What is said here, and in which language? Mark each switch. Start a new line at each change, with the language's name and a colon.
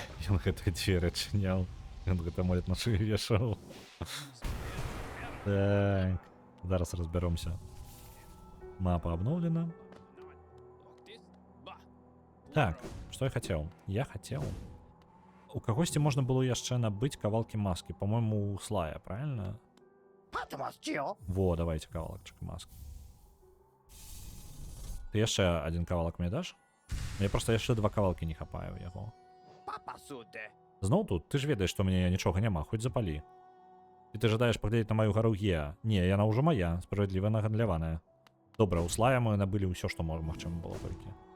Belarusian: Ён гэтыя дзверы адчыняў. Ён гэта амулет на шыю вешаў. Так. Зараз разбяромся. Мапа абноўлена. Так, што я хацеў? Я хацеў. У кагосьці можна было яшчэ набыць кавалкі маскі.
Russian: По-мойму, у Слая, правильно? Во, давайте кавалачак маски.
Belarusian: Ты яшчэ адзін кавалак мне даш? Я просто яшчэ два кавалкі не хапаю яго. Зноў тут? Ты ж ведаеш, што у мяне нічога няма, хоць запалі. І ты жадаеш паглядзець на маю гару Геа. Не, яна ўжо моя, справядліва нагандляваная. Добра, у Слая мы набылі ўсё, што магчыма было толькі.